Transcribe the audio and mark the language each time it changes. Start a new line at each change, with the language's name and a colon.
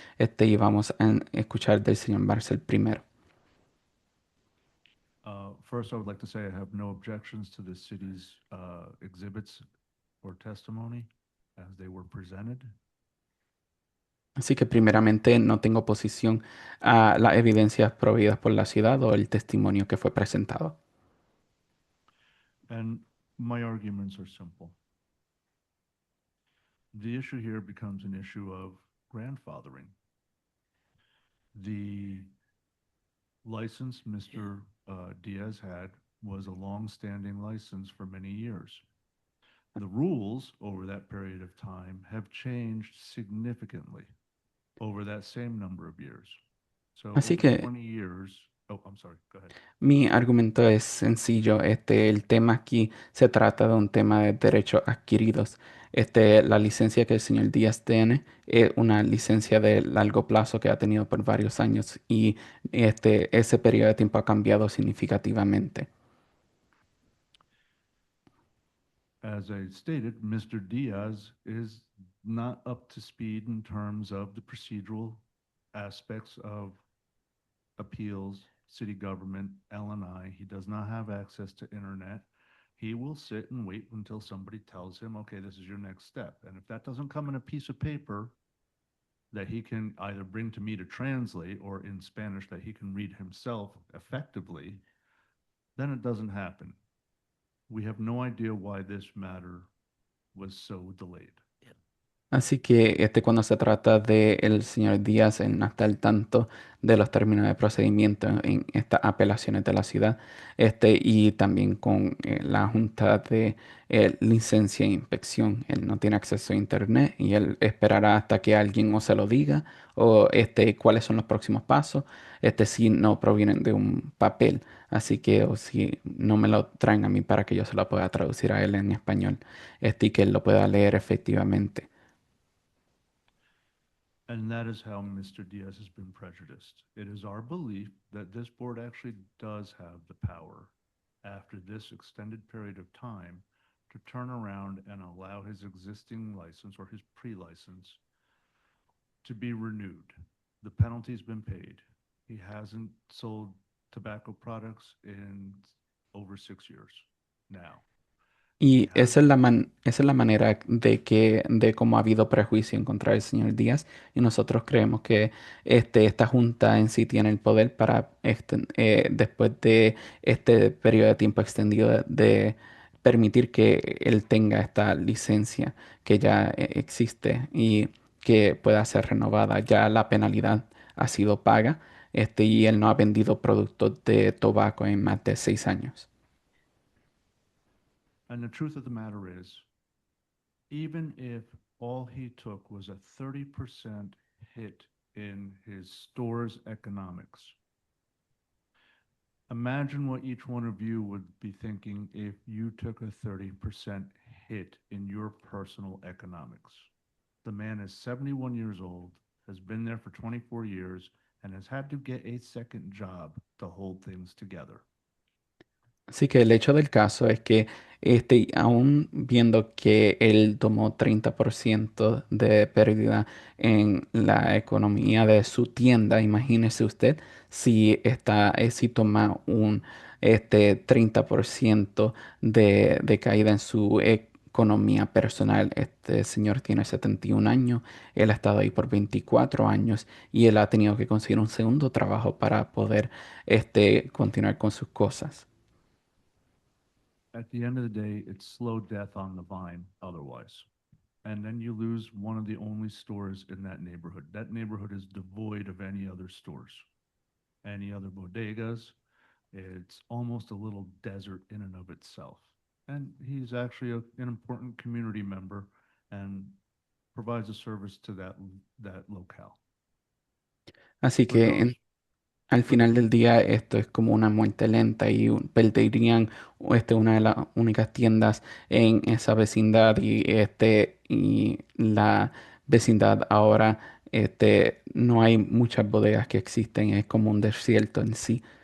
Spanish: Y vamos a escuchar del señor Marcel primero.
English: First, I would like to say I have no objections to the city's exhibits or testimony as they were presented.
Spanish: Así que primeramente no tengo oposición a las evidencias proveídas por la ciudad o el testimonio que fue presentado.
English: And my arguments are simple. The issue here becomes an issue of grandfathering. The license Mr. Diaz had was a long-standing license for many years. The rules over that period of time have changed significantly over that same number of years. So
Spanish: Así
English: over
Spanish: que
English: 20 years. Oh, I'm sorry. Go ahead.
Spanish: Mi argumento es sencillo. El tema aquí se trata de un tema de derechos adquiridos. La licencia que el señor Díaz tiene es una licencia de largo plazo que ha tenido por varios años y ese periodo de tiempo ha cambiado significativamente.
English: As I stated, Mr. Diaz is not up to speed in terms of the procedural aspects of appeals, city government, L&I. He does not have access to internet. He will sit and wait until somebody tells him, okay, this is your next step. And if that doesn't come in a piece of paper that he can either bring to me to translate or in Spanish that he can read himself effectively, then it doesn't happen. We have no idea why this matter was so delayed.
Spanish: Así que cuando se trata del señor Díaz, él no está al tanto de los términos de procedimiento en estas apelaciones de la ciudad, y también con la Junta de Licencia e Inspección. Él no tiene acceso a Internet y él esperará hasta que alguien o se lo diga o cuáles son los próximos pasos, si no provienen de un papel. Así que o si no me lo traen a mí para que yo se lo pueda traducir a él en español, y que él lo pueda leer efectivamente.
English: And that is how Mr. Diaz has been prejudiced. It is our belief that this board actually does have the power, after this extended period of time, to turn around and allow his existing license or his pre-license to be renewed. The penalty's been paid. He hasn't sold tobacco products in over 6 years now.
Spanish: Y esa es la manera de cómo ha habido prejuicio en contra del señor Díaz. Y nosotros creemos que esta junta en sí tiene el poder para, después de este periodo de tiempo extendido, de permitir que él tenga esta licencia que ya existe y que pueda ser renovada. Ya la penalidad ha sido paga, y él no ha vendido productos de tabaco en más de 6 años.
English: And the truth of the matter is, even if all he took was a 30% hit in his store's economics, imagine what each one of you would be thinking if you took a 30% hit in your personal economics. The man is 71 years old, has been there for 24 years, and has had to get a second job to hold things together.
Spanish: Así que el hecho del caso es que aún viendo que él tomó 30% de pérdida en la economía de su tienda, imagínese usted si toma un 30% de caída en su economía personal. Este señor tiene 71 años, él ha estado ahí por 24 años y él ha tenido que conseguir un segundo trabajo para poder continuar con sus cosas.
English: At the end of the day, it's slow death on the vine otherwise. And then you lose one of the only stores in that neighborhood. That neighborhood is devoid of any other stores, any other bodegas. It's almost a little desert in and of itself. And he's actually an important community member and provides a service to that locale.
Spanish: Así que al final del día esto es como una muerte lenta y perderían una de las únicas tiendas en esa vecindad y la vecindad ahora no hay muchas bodegas que existen, es como un desierto en sí.